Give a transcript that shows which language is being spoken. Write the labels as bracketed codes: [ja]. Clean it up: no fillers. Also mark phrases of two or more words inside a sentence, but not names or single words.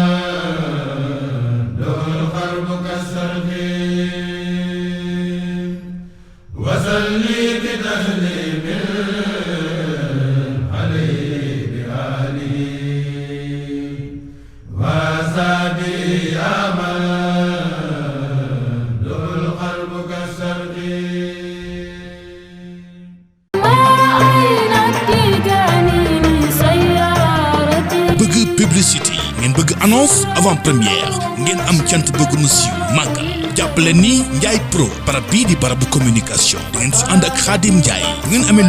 [ar] له القرب كالسرق وصلي بتسليم عليه بآله وأصحابه يا من له القلب كالسرق [wo] bëgg publicité ngeen bëgg annonce [fr] avant première [wo] ngeen am cant bëgg mu siiw màggal jàppale ni Ndiaye Pro barab bii di barabu communication da ngeen si ànd ak Khadim Ndiaye bu ngeen amee